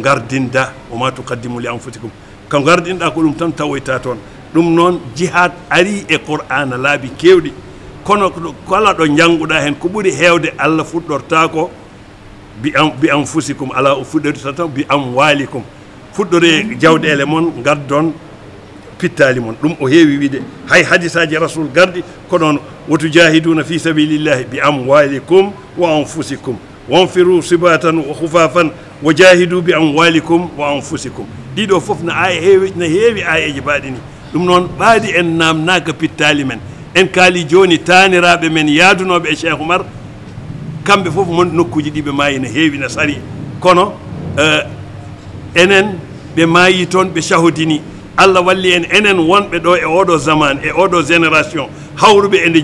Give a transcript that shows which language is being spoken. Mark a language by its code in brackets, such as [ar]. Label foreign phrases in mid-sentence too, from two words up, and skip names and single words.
[ff] gardinda [ar] وما تقدموا لأنفسكم [ff] ko gardinɗa ko ɗum tan tawoyta toon ɗum noon jihad ari e qur'ana laabi kewɗi kono kala ɗo jannguɗa hen ko ɓuri heewde Allah fuɗɗorta ko [ar] بأنفسكم [ff] ala o fuɗɗorta tan [ar] بأموالكم [ff] fuɗɗore jawɗele mon gaddon pittali mon ɗum o heewi wiide hay hadisaji rasul gardi ko ɗon wotu [ar] جاهدون في سبيل الله بأموالكم وأنفسكم وانفروا ثباتا وخفافا وجاهدوا بأموالكم وأنفسكم [ff] ɗiɗo fof no heewi ayeji mbaɗi ni ɗum noon ɓaadi en namnaka pittali men en kaali joni taniraɓe men yaadunoɓe e Cheikh Oumar kamɓe fof mon nokkuji ɗi ɓe maayi no heewi no sari kono enen ɓe maayi toon ɓe cahodini Allah walli en enen wonɓe ɗo e oɗo zaman e oɗo génération hawruɓe e nde